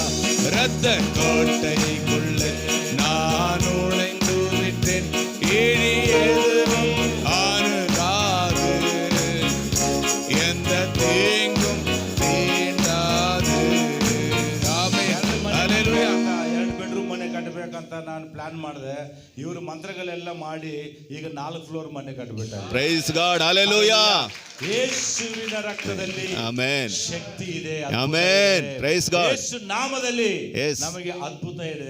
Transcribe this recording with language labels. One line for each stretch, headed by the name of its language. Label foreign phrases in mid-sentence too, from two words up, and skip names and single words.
Tamil: இரத்த கோட்டைக்குள்ளே நான் நுழைந்து விட்டேன், இனி எதுவும் அணுகாது, எந்த தீங்கும் தீண்டாது. ஆமென் அல்லேலூயா.
Kannada: 2 ಬೆಡ್ರೂಮ್ ಮನೆ ಕಟ್ಟಬೇಕಂತ ನಾನು ಪ್ಲಾನ್ ಮಾಡಿದೆ. ಇವರು ಮಂತ್ರಗಳೆಲ್ಲ ಮಾಡಿ ಈಗ 4 ಫ್ಲೋರ್ ಮನೆ ಕಟ್ಟಬಿಟ್ಟಾರೆ.
English: Praise God
Kannada: ಹalleluya. ಯೇಸುವಿನ ರಕ್ತದಲ್ಲಿ ಆಮೆನ್ ಶಕ್ತಿ ಇದೆ, ಆಮೆನ್.
English: Praise God.
Kannada: ಯೇಸು ನಾಮದಲ್ಲಿ Yes. ನಮಗೆ ಅದ್ಭುತ ಇದೆ,